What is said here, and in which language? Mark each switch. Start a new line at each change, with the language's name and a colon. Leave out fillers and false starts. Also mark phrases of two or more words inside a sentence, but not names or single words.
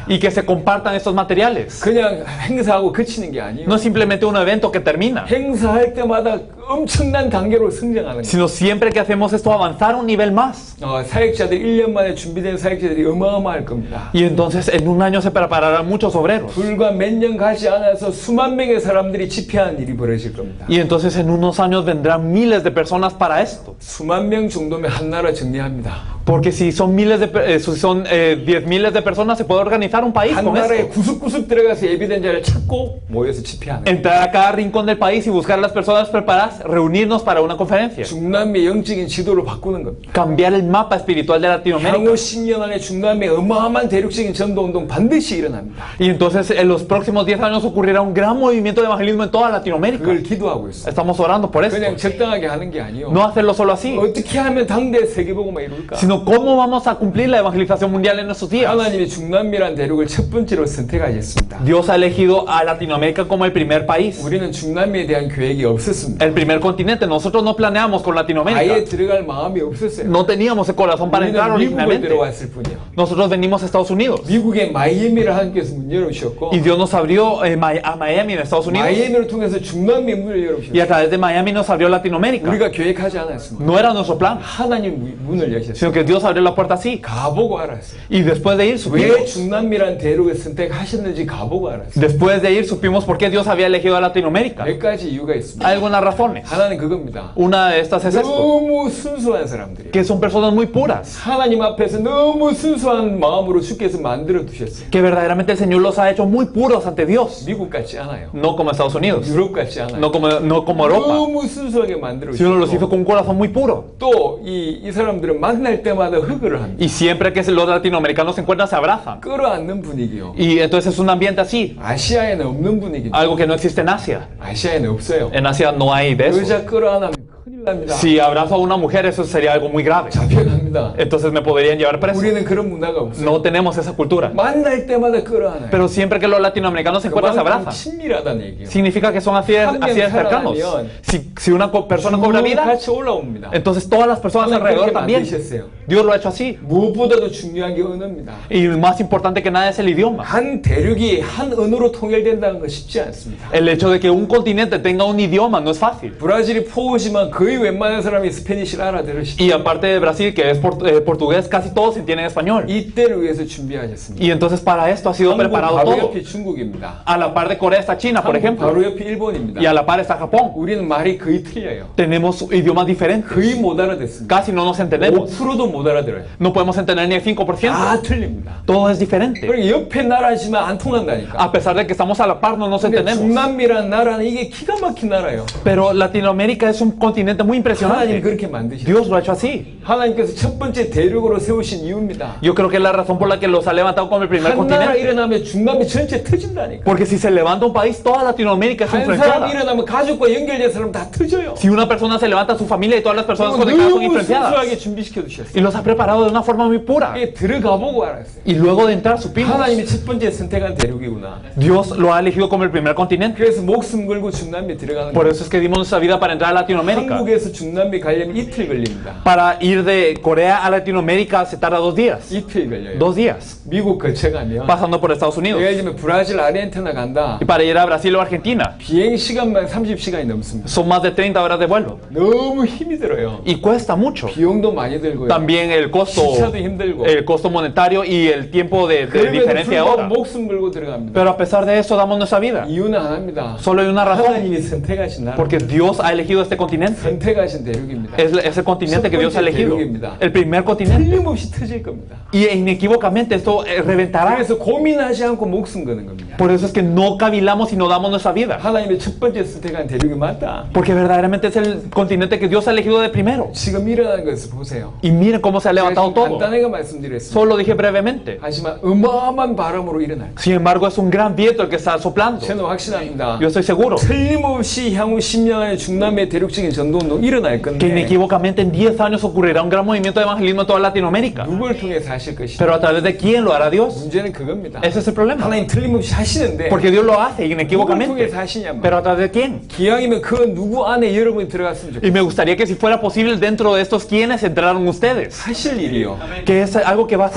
Spanish: Y que se compartan estos materiales.
Korean: 그냥 행사하고 그치는 게 아니에요.
Spanish: No es simplemente un evento que termina,
Korean: 행사할 때마다 엄청난 단계로 성장하는 거예요.
Spanish: sino siempre que hacemos esto avanzar un nivel más.
Korean: 사역자들이 1년 만에 준비된 사역자들이 어마어마할 겁니다.
Spanish: Y entonces en un año se prepararán muchos obreros.
Korean: 불과 몇 년 가지 않아서 수만 명의 사람들이 집회하는 일이 벌어질 겁니다.
Spanish: Y entonces en unos años vendrán miles de personas para esto.
Korean: 수만 명 정도면 한 나라 정리합니다.
Spanish: Porque si son miles de, si son 10 miles de personas, se puede organizar un país
Korean: 한
Spanish: con
Korean: 나라에
Spanish: esto.
Korean: 구석구석 들어가서 예비된 자를 찾고 모여서 집회하는 거예요.
Spanish: Entrar a cada rincón del país y buscar a las personas preparadas, reunirnos para una conferencia.
Korean: 중남미 영적인 지도를 바꾸는 겁니다.
Spanish: Cambiar el mapa espiritual de Latinoamérica.
Korean: 향후 10년 안에 중남미에 어마어마한 대륙적인 전도운동 반드시 일어납니다.
Spanish: Y entonces en los próximos 10 años ocurrirá un gran movimiento de evangelismo en toda Latinoamérica.
Korean: 그걸 기도하고 있어요.
Spanish: Estamos orando por
Korean: 그냥
Spanish: esto.
Korean: 적당하게 하는 게 아니에요.
Spanish: No hacerlo solo así,
Korean: 어떻게 하면 당대 세계복음화 이룰까?
Spanish: sino cómo vamos a cumplir la evangelización mundial en estos días.
Korean: 하나님이 중남미란 대륙을 첫 번째로 선택하셨습니다.
Spanish: Dios ha elegido a Latinoamérica como el primer país,
Korean: 우리는 중남미에 대한 계획이 없었습니다.
Spanish: el primer continente. Nosotros no planeamos con
Korean: 아예
Spanish: Latinoamérica.
Korean: 들어갈 마음이 없었어요.
Spanish: No teníamos el corazón para entrar
Korean: 우리는 미국에
Spanish: originalmente.
Korean: 들어왔을 뿐이요.
Spanish: Nosotros venimos a Estados Unidos.
Korean: 미국의 마이애미를 하나님께서 문 열어주셨고
Spanish: Y Dios nos abrió a Miami en Estados Unidos.
Korean: 마이애미를 통해서 중남미 문을
Spanish: Y
Korean: 열어주셨어요.
Spanish: a través de Miami nos abrió Latinoamérica.
Korean: 우리가 계획하지 않았습니다.
Spanish: No era nuestro plan,
Korean: 하나님 문을 여셨어요.
Spanish: sino que Dios abrió la puerta así.
Korean: 가보고 알았어요.
Spanish: Y después de ir
Korean: 왜
Spanish: supimos.
Korean: 중남미란 대륙을 선택하셨는지 가보고 알았어요.
Spanish: Después de ir supimos por qué Dios había elegido a Latinoamérica.
Korean: 몇 가지 이유가 있습니다.
Spanish: Hay algunas razones.
Korean: 하나는 그겁니다.
Spanish: Una de estas es esto,
Korean: 너무 순수한 사람들이
Spanish: que son personas muy puras,
Korean: 하나님 앞에서 너무 순수한 마음으로 주께서 만들어 두셨어요.
Spanish: que verdaderamente el Señor los ha hecho muy puros ante Dios.
Korean: 미국 같지 않아요.
Spanish: No como Estados Unidos,
Korean: 유럽 같지 않아요.
Spanish: no como Europa,
Korean: 너무 순수하게 만들어
Spanish: sino los hizo
Korean: 주셨고
Spanish: con un corazón muy puro.
Korean: 또 이 사람들은 만날 때마다 허그를 합니다.
Spanish: Y siempre que los latinoamericanos se encuentran, se abrazan.
Korean: 끌어안는 분위기요.
Spanish: Y entonces es un ambiente así,
Korean: 아시아에는 없는 분위기죠.
Spanish: algo que no existe en Asia.
Korean: 아시아에는 없어요.
Spanish: En Asia no hay de eso.
Korean: 여자 끌어안으면 큰일 납니다.
Spanish: Si abrazo a una mujer, eso sería algo muy grave.
Korean: 잡혀갑니다.
Spanish: Entonces me podrían llevar preso.
Korean: 우리는 그런 문화가 없어요.
Spanish: No tenemos esa cultura.
Korean: 만날 때마다 끌어안아요.
Spanish: Pero siempre que los latinoamericanos se encuentran, se
Korean: 그만큼
Spanish: abrazan.
Korean: 친밀하다는 얘기예요.
Spanish: Significa que son así de cercanos. Si una persona cobra vida,
Korean: 같이 올라옵니다.
Spanish: entonces todas las personas
Korean: 하나님
Spanish: alrededor
Korean: 그렇게
Spanish: también.
Korean: 만드셨어요.
Spanish: Dios lo ha hecho así.
Korean: 무엇보다도 중요한 게 언어입니다.
Spanish: Y más importante que nada es el idioma.
Korean: 한 대륙이 한 언어로 통일된다는 건 쉽지 않습니다.
Spanish: El hecho de que un continente tenga un idioma no es fácil.
Korean: 브라질이 포우지만 거의 웬만한 사람이 스페니쉬를 알아들으시죠.
Spanish: Y aparte de Brasil, que es portugués, casi todos entienden español.
Korean: 이때를 위해서 준비하셨습니다.
Spanish: Y entonces para esto ha sido
Korean: 한국
Spanish: preparado
Korean: 바로
Spanish: todo.
Korean: 옆이 중국입니다.
Spanish: A la par de Corea está China, por
Korean: 한국
Spanish: ejemplo.
Korean: 바로 옆이 일본입니다.
Spanish: Y a la par está Japón.
Korean: 우리는 말이 거의 틀려요.
Spanish: Tenemos idiomas diferentes.
Korean: 거의 못 알아듣습니다.
Spanish: Casi no nos entendemos.
Korean: 5%도 못 알아들어요.
Spanish: No podemos entender ni el 5%.
Korean: 다 틀립니다.
Spanish: Todo es diferente.
Korean: 그러니까 옆에 나라지만 안 통한다니까.
Spanish: A pesar de que estamos a la par, no nos
Korean: 근데
Spanish: entendemos.
Korean: 중남미라는 나라는 이게 기가 막힌 나라예요.
Spanish: Pero Latinoamérica es un continente muy
Korean: 하나님
Spanish: impresionante.
Korean: 그렇게 만드셨어요.
Spanish: Dios lo ha hecho así.
Korean: 하나님께서 첫 번째 대륙으로 세우신 이유입니다.
Spanish: Yo creo que es la razón por la que los ha levantado como el primer
Korean: 한 나라
Spanish: continente.
Korean: 일어나면 중남미 전체 터진다니까.
Spanish: Porque si se levanta un país, toda Latinoamérica es
Korean: 한 사람
Spanish: influenciada.
Korean: 일어나면 가족과 연결된 사람 다 터져요.
Spanish: Si una persona se levanta, su familia y todas las personas
Korean: 그리고
Spanish: conectadas son
Korean: 너무
Spanish: influenciadas.
Korean: 순수하게 준비시켜 두셨어요.
Spanish: Y los ha preparado de una forma muy pura.
Korean: 이게 들어가 보고 알았어요.
Spanish: Y luego de entrar supimos.
Korean: 하나님이 첫 번째 선택한 대륙이구나.
Spanish: Dios lo ha elegido como el primer continente.
Korean: 그래서 목숨 걸고 중남미 들어가는
Spanish: Por
Korean: 거예요.
Spanish: eso es que dimos nuestra vida para entrar a Latinoamérica.
Korean: 한국에서 중남미 가려면 이틀 걸립니다.
Spanish: Para ir de Corea a Latinoamérica se tarda 2 días.
Korean: 이틀 걸려요.
Spanish: 2 días.
Korean: 미국 거쳐가면
Spanish: Pasando por Estados Unidos.
Korean: 예를 들면 브라질, 아르헨티나 간다.
Spanish: Y para ir a Brasil o Argentina.
Korean: 비행 시간만 30시간이 넘습니다.
Spanish: Son más de 30 horas de vuelo.
Korean: 너무 힘이 들어요.
Spanish: Y cuesta mucho.
Korean: 비용도 많이 들고요.
Spanish: También el
Korean: 시차도 힘들고.
Spanish: costo monetario y el tiempo de
Korean: 그럼에도
Spanish: diferencia de
Korean: 불구하고
Spanish: hora.
Korean: 목숨 걸고 들어갑니다.
Spanish: Pero a pesar de eso damos nuestra vida.
Korean: 이유는 하나입니다.
Spanish: Solo hay una razón.
Korean: 하나님이 선택하신 나라.
Spanish: Porque Dios ha elegido este continente.
Korean: 선택하신 대륙입니다.
Spanish: Es el continente que Dios ha elegido. El primer continente.
Korean: 틀림없이 터질 겁니다.
Spanish: Y inequívocamente esto reventará.
Korean: 그래서 고민하지 않고 목숨 거는 겁니다.
Spanish: Por eso es que no cavilamos y no damos nuestra vida.
Korean: 하나님의 첫 번째 선택한 대륙이 맞다.
Spanish: Porque verdaderamente es el continente que Dios ha elegido de primero.
Korean: 지금 일어나는 것을 보세요.
Spanish: Y miren cómo se ha
Korean: 제가
Spanish: levantado
Korean: 지금
Spanish: todo.
Korean: 간단하게 말씀드렸습니다.
Spanish: Solo dije brevemente.
Korean: 하지만 어마어마한 바람으로 일어날 거예요.
Spanish: Sin embargo, es un gran viento el que está soplando.
Korean: 저는 확신합니다.
Spanish: Yo estoy seguro
Korean: 틀림없이 향후 10년 안에 중남미의 대륙적인 전도운동 일어날
Spanish: que
Korean: 건데
Spanish: inequívocamente en 10 años ocurrirá un gran movimiento de evangelismo en toda Latinoamérica.
Korean: 누굴 통해서 하실 것이냐.
Spanish: Pero a través de quién lo hará Dios.
Korean: 문제는 그겁니다.
Spanish: Ese es el problema.
Korean: 하나님 틀림없이 하시는데
Spanish: Porque Dios lo hace
Korean: 누굴
Spanish: inequívocamente.
Korean: 통해서 하시냐면
Spanish: Pero a través de quién.
Korean: 기왕이면 그 누구 안에 여러분이 들어갔으면
Spanish: Y
Korean: 좋겠어요.
Spanish: me gustaría que si fuera posible dentro de estos quiénes entraron ustedes.
Korean: 하실 일이요.
Spanish: Que es algo que va a hacer